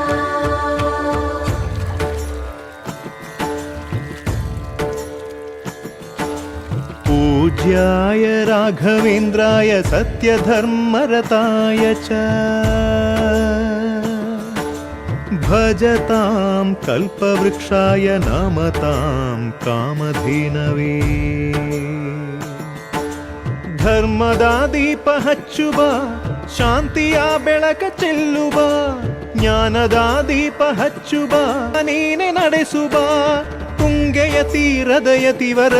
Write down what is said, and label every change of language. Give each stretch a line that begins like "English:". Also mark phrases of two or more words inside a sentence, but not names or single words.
Sanskrit: पूज्याय राघवेन्द्राय सत्यधर्मरताय च भजतां कल्पवृक्षाय नमतां कामधेनवे।
Kannada: ಧರ್ಮದ ದೀಪ ಹಚ್ಚುವ ಶಾಂತಿಯ ಬೆಳಕ ಚೆಲ್ಲುವ ಜ್ಞಾನದ ದೀಪ ಹಚ್ಚುವ ನೀನೆ ನಡೆಸುವ ತುಂಗೆಯ ತೀರದ ಯತಿವರ